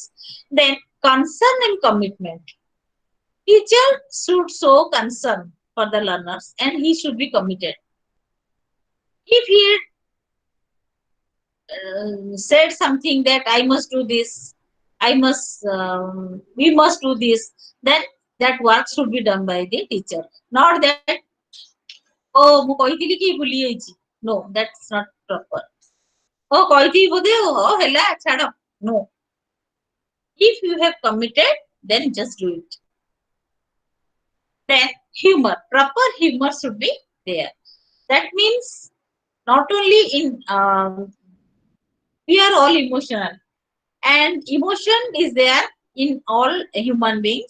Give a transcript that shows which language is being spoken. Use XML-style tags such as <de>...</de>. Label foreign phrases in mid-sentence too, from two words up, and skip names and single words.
<en>Then concern and commitment. Teacher should show concern for the learners and he should be committed. If he said something that I must do this, we must do this, then that work should be done by the teacher. Not that,</en> <or>oh, ମୁଁ କହିଥିଲି କି ଭୁଲି ଯାଇଛି.</or> <en>No, that's not proper.</en> <or>Oh, କହିଥିଲି ବୋଧେ, oh, ହେଲା, ଛାଡ଼.</or> <en>No. If you have committed, then just do it. Then humor, proper humor should be there. That means not only in we are all emotional, and emotion is there in all human beings.</en>